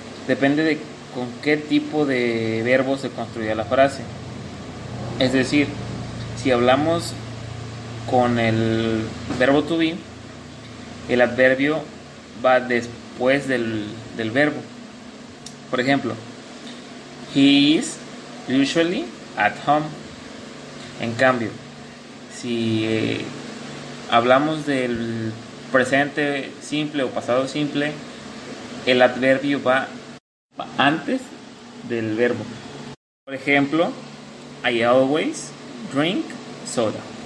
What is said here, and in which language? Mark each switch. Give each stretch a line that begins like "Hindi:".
Spanish: Depende de con qué tipo de verbo se construye la frase. Es decir, si hablamos con el verbo to be, el adverbio va después del verbo. Por ejemplo,
English: he is usually at home.
Spanish: En cambio, si hablamos del presente simple o pasado simple, el adverbio va antes del verbo. Por ejemplo,
English: I always drink soda.